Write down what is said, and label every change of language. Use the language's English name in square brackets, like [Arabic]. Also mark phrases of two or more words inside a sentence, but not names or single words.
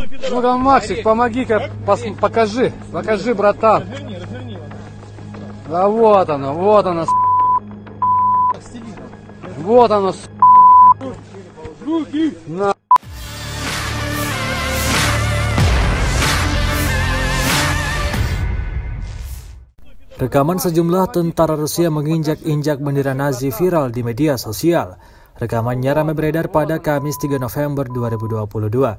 [Russian] Ну-ка, Максик, помоги-ка, покажи, братан. Да вот оно, вот оно. Вот оно. На. [Indonesian] Rekaman sejumlah tentara Rusia menginjak-injak bendera Nazi viral di media sosial. Rekamannya ramai beredar pada Kamis 3 November 2022.